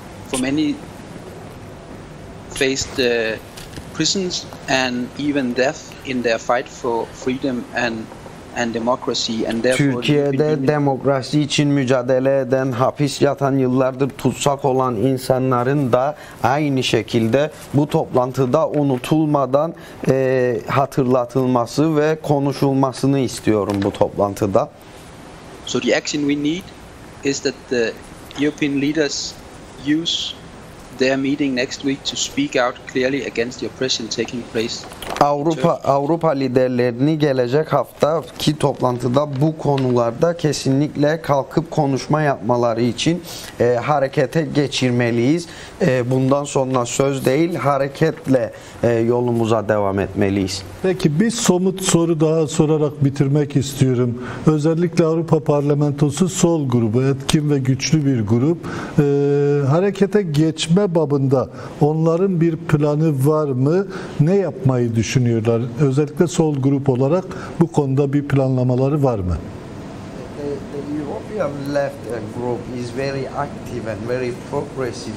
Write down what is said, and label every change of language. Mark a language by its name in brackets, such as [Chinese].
[English] for many faced prisons and even death in their fight for freedom and democracy, and [Turkish] Türkiye'de demokrasi için mücadele eden, hapis yatan, yıllardır tutsak olan insanların da aynı şekilde bu toplantıda unutulmadan hatırlatılması ve konuşulmasını istiyorum bu toplantıda. [English] So the action we need is that the European leaders use their meeting next week to speak out clearly against the oppression taking place. [Turkish] Avrupa liderlerini gelecek haftaki toplantıda bu konularda kesinlikle kalkıp konuşma yapmaları için harekete geçirmeliyiz. Bundan sonra söz değil, hareketle yolumuza devam etmeliyiz. Peki bir somut soru daha sorarak bitirmek istiyorum. Özellikle Avrupa Parlamentosu Sol Grubu, etkin ve güçlü bir grup. Harekete geçme babında onların bir planı var mı? Ne yapmayı düşünüyorlar? Özellikle Sol Grup olarak bu konuda bir planlamaları var mı? [English] The European left group is very active and very progressive.